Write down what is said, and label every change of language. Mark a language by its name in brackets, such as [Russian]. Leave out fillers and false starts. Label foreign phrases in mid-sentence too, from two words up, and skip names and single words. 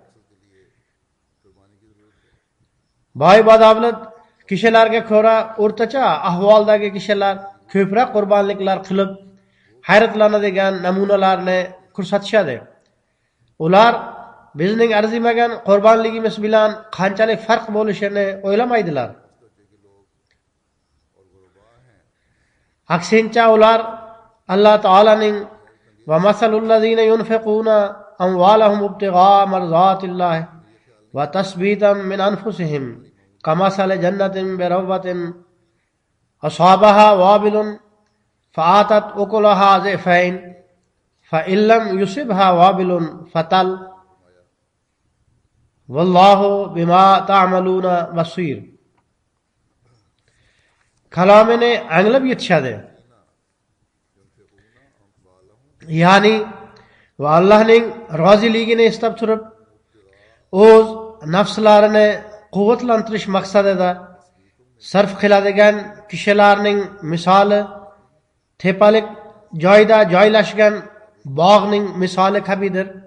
[Uzbek] Boy badavlat kishilarga ko'ra o'rtacha ahvoldagi kishilar ko'proq qurbonliklar qilib, hayratlanadigan namunalarni ko'rsatishadi. Ular bizning arzimagan qurbonligimiz bilan qanchalik farq bo'lishini o'ylamaydilar. Aksincha ular Alloh taolaning [Arabic] ومثل الذين ينفقون أموالهم ابتغاء مرضات الله وتثبيتا من أنفسهم كمثل جنة بربوة أصابها وابل فآتت أكلها ضعفين فإن لم يصبها وابل فطل والله بما تعملون بصير. [Uzbek] Kalomini anglab yetishadi. Ya'ni va Allohning roziligini istab turib, o'z nafslarini quvvatlantirish maqsadida sarf qiladigan kishilarning misoli tepalik joyda joylashgan bog'ning misoli kabidir.